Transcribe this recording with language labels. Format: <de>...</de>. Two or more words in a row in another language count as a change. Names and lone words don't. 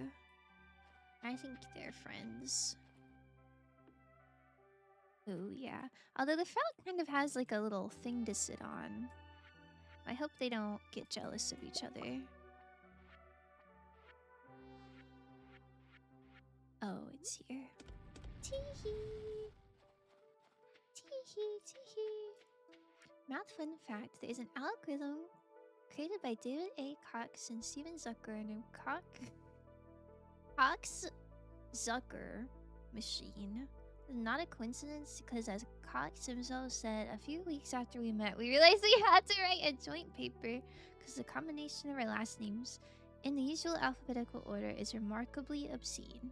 <en>I think they're friends. Oh, yeah. Although the frog kind of has like a little thing to sit on. I hope they don't get jealous of each other. Oh, it's here. Tee-hee. Tee-hee, tee-hee. Math fun fact, there is an algorithm created by David A. Cox and Steven Zucker named Cox-Zucker machine. Not a coincidence, because as Cox himself said, a few weeks after we met, we realized we had to write a joint paper because the combination of our last names in the usual alphabetical order is remarkably obscene.</en>